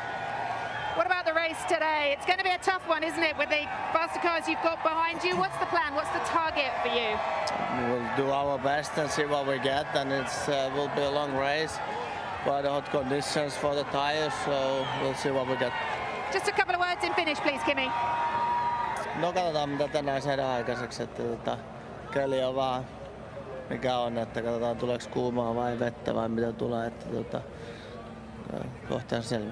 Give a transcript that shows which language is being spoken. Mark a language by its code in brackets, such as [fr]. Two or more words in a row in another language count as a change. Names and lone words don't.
[en] What about the race today? It's going to be a tough one, isn't it, with the faster cars you've got behind you? What's the plan? What's the target for you? We'll do our best and see what we get, and it will be a long race. Quite hot conditions for the tires, so we'll see what we get. Just a couple of words in Finnish, please, Kimi. [fi] No, katsotaan mitä tänään saadaan aikaiseksi, että keli on vaan mikä on, että katsotaan tuleeko kuumaa vai vettä vai mitä tulee, että kohtaan selvä.